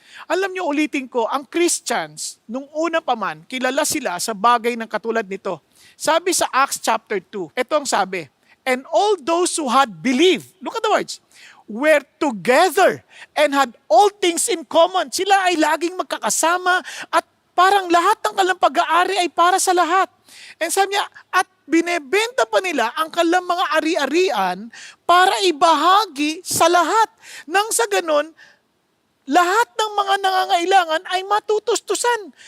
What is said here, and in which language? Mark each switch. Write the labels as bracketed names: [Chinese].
[Filipino] Alam nyo, ulitin ko, ang Christians, nung una pa man, kilala sila sa bagay ng katulad nito. Sabi sa [English] Acts chapter 2, [Filipino] ito ang sabi, [English] and all those who had believed, look at the words, were together and had all things in common. [Filipino] Sila ay laging magkakasama at parang lahat ng kanilang pag-aari ay para sa lahat. And sabi niya, at binebenta pa nila ang kanilang mga ari-arian para ibahagi sa lahat. Nang sa ganun, lahat ng mga nangangailangan ay matutustusan.